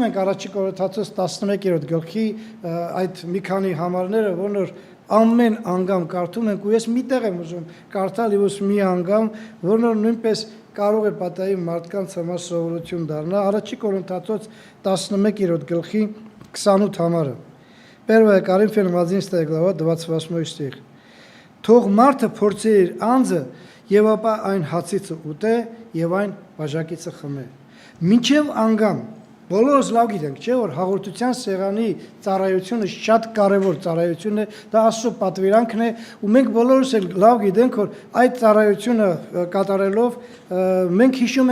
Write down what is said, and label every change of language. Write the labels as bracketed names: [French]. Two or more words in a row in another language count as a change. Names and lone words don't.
[Armenian] ենք առաջի Կորինթացոց 11-րդ գլխի այդ մի քանի համարները, որ ամեն անգամ կարդում ենք ու ես մի տեղ եմ ուզում կարդալ իվս մի անգամ, որ նույնպես կարող է պատահի մարդկանց համար սովորություն դառնա։ Առաջի Կորինթացոց 11-րդ գլխի 28 համարը։ [Russian] 1 Коринфянам 11 глава 28 стих։ [Armenian] Թող մարդը փորձի իր անձը եւ ապա այն հացիցը ուտե եւ այն բաժակիցը խմե։ Մինչև անգամ բոլորս լավ գիտենք, չէ՞ որ հաղորդության սեղանի ծառայությունը շատ կարևոր ծառայություն է, դա Աստծո պատվիրանքն է ու մենք բոլորս էլ լավ գիտենք, որ այդ ծառայությունը կատարելով մենք հիշում